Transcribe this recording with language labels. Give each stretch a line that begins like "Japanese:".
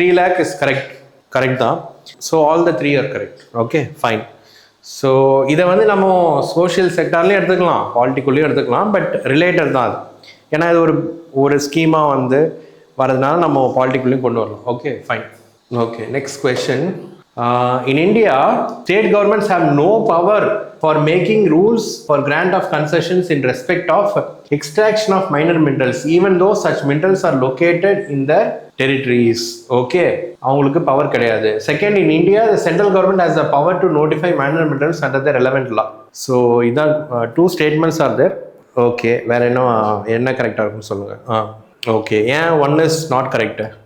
English: 3 lakh is correct தான். So all the 3 are correct. Okay, fine.
Tamil: So இதை வந்து நம்ம சோஷியல் செக்டார்லேயும் எடுத்துக்கலாம், பாலிட்டிக்குள்ளேயும் எடுத்துக்கலாம். பட் ரிலேட்டட் தான் அது. ஏன்னா இது ஒரு ஸ்கீமாக வந்து வரதுனால நம்ம பாலிட்டிக்குள்ளேயும் கொண்டு வரலாம்.
English: Okay, fine. Okay, next question. In India, state governments have no power for making rules for grant of concessions in respect of extraction of minor minerals, even though such minerals are located in their territories.
Tamil: Okay, அவங்களுக்கு power கிடையாது.
English: Second, in India, the central government has the power to notify minor minerals under the relevant law. So இதான் 2 statements are there.
Tamil: Okay, வேற என்ன கரெக்டாக இருக்குன்னு சொல்லுங்க.
English: Okay, ஏன் 1 is not correct?